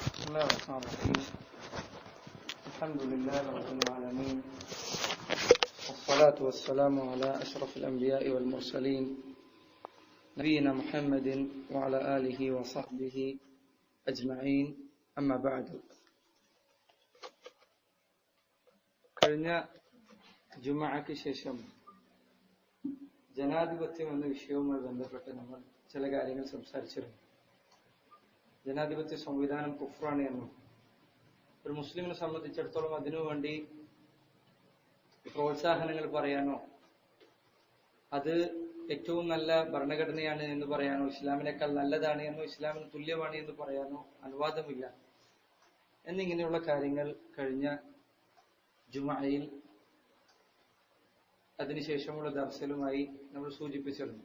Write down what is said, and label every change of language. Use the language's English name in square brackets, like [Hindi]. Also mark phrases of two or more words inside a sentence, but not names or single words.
[Arabic] الله الرحمن الرحيم. الحمد لله رب العالمين، والصلاة والسلام على أشرف الأنبياء والمرسلين نبينا محمد وعلى آله وصحبه أجمعين. أما بعد. [Malayalam] കഴിഞ്ഞ ജുമഅക്ക് ശേഷം ജനാധിപത്യം എന്ന വിഷയവുമായി ബന്ധപ്പെട്ട് നമ്മൾ ചില കാര്യങ്ങൾ സംസാരിച്ചിരുന്നു. ജനാധിപത്യ സംവിധാനം കുഫ്റാണ് എന്നും ഒരു മുസ്ലിമിനെ സംബന്ധിച്ചിടത്തോളം അതിനുവേണ്ടി പ്രോത്സാഹനങ്ങൾ പറയാനോ അത് ഏറ്റവും നല്ല ഭരണഘടനയാണ് എന്ന് പറയാനോ ഇസ്ലാമിനേക്കാൾ നല്ലതാണ് എന്നോ ഇസ്ലാമിന് തുല്യമാണ് എന്ന് പറയാനോ അനുവാദമില്ല എന്നിങ്ങനെയുള്ള കാര്യങ്ങൾ കഴിഞ്ഞ ജുമഅയിൽ അതിനുശേഷമുള്ള ദർസിലുമായി നമ്മൾ സൂചിപ്പിച്ചിരുന്നു.